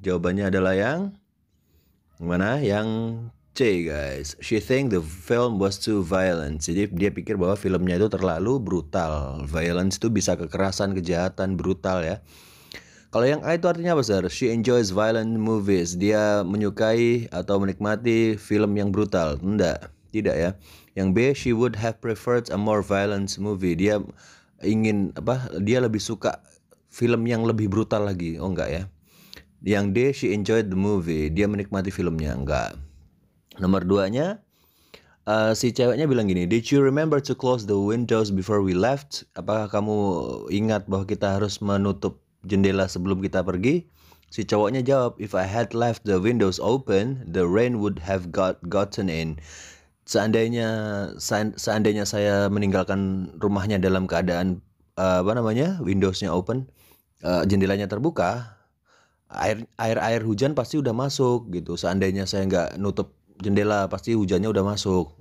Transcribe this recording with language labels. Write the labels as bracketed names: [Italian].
[Indonesian] Jawabannya adalah yang mana? Yang C guys. [English] She think the film was too violent. [Indonesian] Jadi dia pikir bahwa filmnya itu terlalu brutal. Violence itu bisa kekerasan, kejahatan, brutal ya. Kalau yang A itu artinya apa sir? [English] She enjoys violent movies. [Indonesian] Dia menyukai atau menikmati film yang brutal. Tidak ya. Yang B, [English] she would have preferred a more violent movie. [Indonesian] Dia ingin dia lebih suka film yang lebih brutal lagi. Oh enggak ya. Yang D, [English] she enjoyed the movie. [Indonesian] Dia menikmati filmnya. Enggak. Nomor 2-nya, si ceweknya bilang gini, [English] did you remember to close the windows before we left? [Indonesian] Apakah kamu ingat bahwa kita harus menutup jendela sebelum kita pergi? Si cowoknya jawab, [English] if I had left the windows open, the rain would have gotten in. [Indonesian] Seandainya saya meninggalkan rumahnya dalam keadaan windowsnya open, jendelanya terbuka, air hujan pasti udah masuk gitu. Seandainya saya nggak nutup jendela pasti hujannya udah masuk.